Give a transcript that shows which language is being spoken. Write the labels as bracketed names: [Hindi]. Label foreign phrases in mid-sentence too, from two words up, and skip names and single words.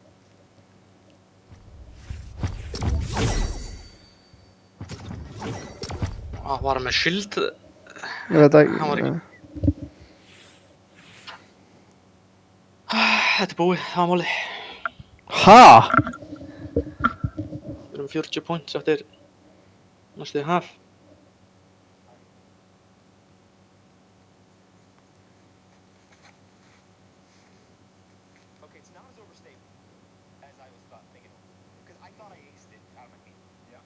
[Icelandic] Var hann með shield? Ég veit ekki. Hann var ekki. Þetta er búið, það var máli. Ha? Við erum 40 points eftir næstu half. [English] Okay, it's not as overstated as I was thinking. Because I thought I aced it out of my feet. Yeah.